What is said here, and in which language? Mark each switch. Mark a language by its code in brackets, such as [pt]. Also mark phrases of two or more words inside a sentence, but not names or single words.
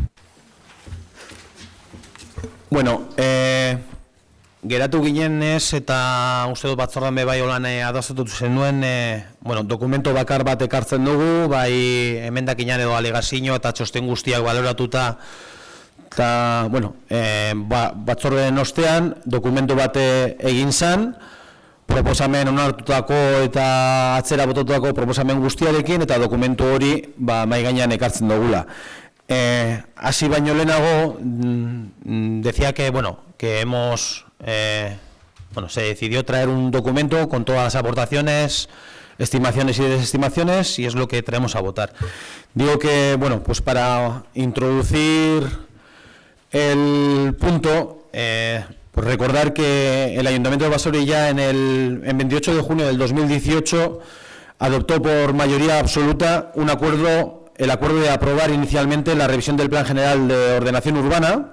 [eu] Bueno, geratu ginenez eta uste dut batzordan bai holan adostatu zenuen, dokumento bakar bat ekartzen dugu, bai emendakinan edo alegazio eta txosten guztiak baloratuta, eta, batzorden ostean dokumento bat egin zen, proposamen onartutako eta atzera bototutako proposamen guztiarekin eta dokumentu hori mahai gainean ekartzen dugula. Así baino lehenago, [es] decía que se decidió traer un documento con todas las aportaciones, estimaciones y desestimaciones, y es lo que traemos a votar. Digo que, para introducir el punto, pues recordar que el Ayuntamiento de Basauri ya en 28 de junio del 2018 adoptó por mayoría absoluta el acuerdo de aprobar inicialmente la revisión del Plan General de Ordenación Urbana.